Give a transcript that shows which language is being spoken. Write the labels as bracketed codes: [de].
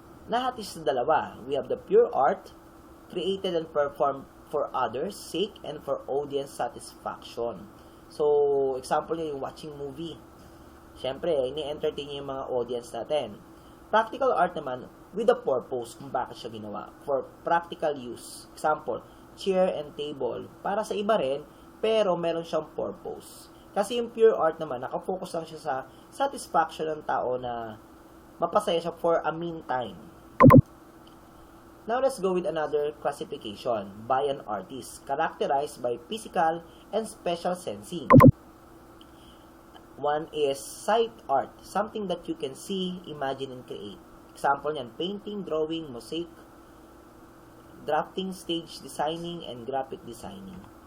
[en] Lahat is dalawa. We have the pure art, created and performed for others' sake and for audience satisfaction. [tl] So, example niya yung watching movie. Siyempre, ini-entertain niya yung mga audience natin. [en] Practical art naman, with a purpose [tl] kung bakit siya ginawa. [en] For practical use. Example, chair and table. [tl] Para sa iba rin, pero meron siyang purpose. Kasi yung pure art naman, nakafocus lang siya sa satisfaction ng tao na mapasaya siya for a meantime. [en] Now, let's go with another classification by an artist, characterized by physical and special sensing. One is sight art, something that you can see, imagine, and create. Example niyan, painting, drawing, mosaic, drafting, stage designing, and graphic designing.